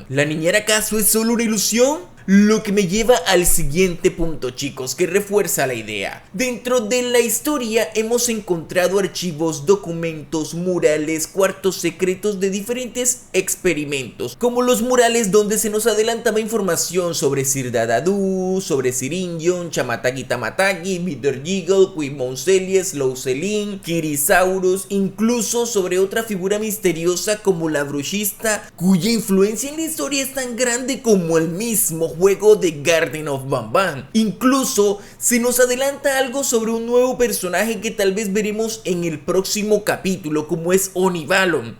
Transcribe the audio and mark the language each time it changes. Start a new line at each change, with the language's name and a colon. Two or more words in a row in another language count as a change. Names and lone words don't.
Spanish: ¿La niñera acaso es solo una ilusión? Lo que me lleva al siguiente punto, chicos, que refuerza la idea. Dentro de la historia hemos encontrado archivos, documentos, murales, cuartos secretos de diferentes experimentos, como los murales donde se nos adelantaba información sobre Sir Dadadu, sobre Siringion, Chamatagi Tamatagi, Bitter Jiggle, Quimmoncelia, Slowselin, Kirisaurus, incluso sobre otra figura misteriosa como la brushista, cuya influencia en la historia es tan grande como el mismo juego de Garden of Banban. Incluso se nos adelanta algo sobre un nuevo personaje que tal vez veremos en el próximo capítulo, como es Onivalon.